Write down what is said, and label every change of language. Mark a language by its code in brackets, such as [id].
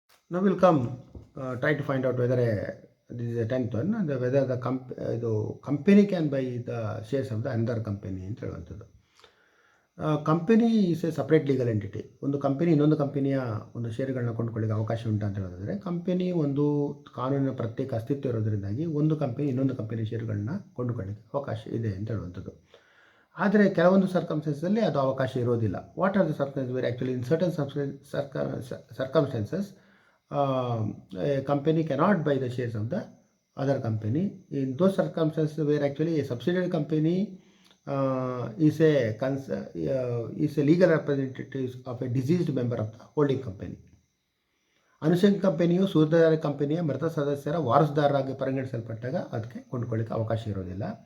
[en] ನಾವು will come try to find out whether this is the 10th one, whether the company can buy the shares of the another company [kn] ಅಂತ ಹೇಳುವಂಥದ್ದು. [en] Company is a separate legal entity. [kn] ಒಂದು company ಇನ್ನೊಂದು ಕಂಪನಿಯ ಒಂದು ಷೇರುಗಳನ್ನ ಕೊಂಡುಕೊಳ್ಳಿಕ್ಕೆ ಅವಕಾಶ ಉಂಟು ಅಂತ ಹೇಳೋದಾದರೆ, ಕಂಪನಿ ಒಂದು ಕಾನೂನಿನ ಪ್ರತ್ಯೇಕ ಅಸ್ತಿತ್ವ ಇರೋದರಿಂದಾಗಿ ಒಂದು ಕಂಪನಿ ಇನ್ನೊಂದು ಕಂಪನಿ ಷೇರುಗಳನ್ನ ಕೊಂಡುಕೊಳ್ಳಿಕ್ಕೆ ಅವಕಾಶ ಇದೆ ಅಂತ ಹೇಳುವಂಥದ್ದು. ಆದರೆ ಕೆಲವೊಂದು ಸರ್ಕಮ್ಸ್ಟೆನ್ಸಲ್ಲಿ ಅದು ಅವಕಾಶ ಇರೋದಿಲ್ಲ. [en] What are the circumstances where actually in certain circumstances a company cannot buy the shares of the other company. In those circumstances where actually a subsidiary company is a legal representative of a deceased member of the holding company. [kn] ಅನುಷಂಗ ಕಂಪನಿಯು ಸೂತ್ರಧಾರ ಕಂಪನಿಯ ಮೃತ ಸದಸ್ಯರ ವಾರಸುದಾರರಾಗಿ ಪರಿಗಣಿಸಲ್ಪಟ್ಟಾಗ ಅದಕ್ಕೆ ಕೊಂಡುಕೊಳ್ಳಿಕ್ಕೆ ಅವಕಾಶ ಇರೋದಿಲ್ಲ.